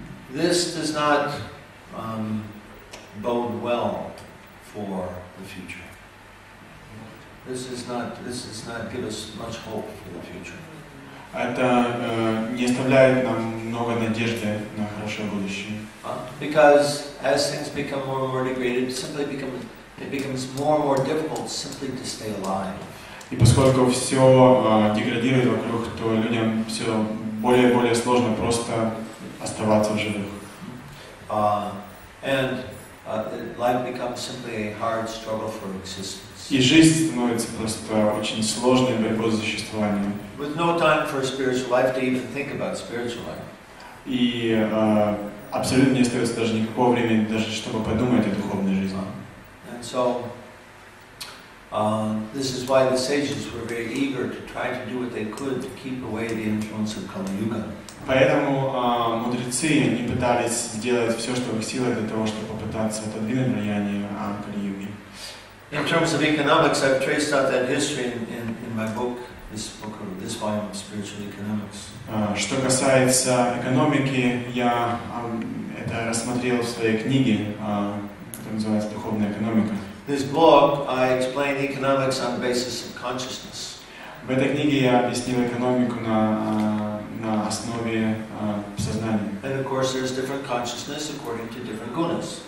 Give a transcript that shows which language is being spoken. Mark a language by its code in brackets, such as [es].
[en] This does not bode well for the future. This does not give us much hope for the future. [ru] Это не оставляет нам много надежды на хорошее будущее. [en] Because as things become more and more degraded, it becomes more and more difficult simply to stay alive. [ru] И поскольку все деградирует вокруг, то людям все более и более сложно просто оставаться в живых. [en] And life becomes simply a hard struggle for existence. [ru] И жизнь становится просто очень сложной борьбой за существование. [en] With no time for spiritual life to even think about spiritual life. [ru] И абсолютно не остается даже никакого времени, даже чтобы подумать о духовной жизни. [en] And so, this is why the sages were very eager to try to do what they could to keep away the influence of Kali Yuga. [ru] Поэтому мудрецы они пытались сделать все, что в их силах для того, чтобы попытаться отодвинуть влияние Кали-юги. [en] In terms of economics, I've traced out that history in my book, this volume of Spiritual Economics. [ru] Что касается экономики, я это рассмотрел в своей книге, которая называется «Духовная экономика». [en] This book, I explain economics on the basis of consciousness. [ru] В этой книге я объяснил экономику на основе сознания. [en] And of course, there's different consciousness according to different gunas.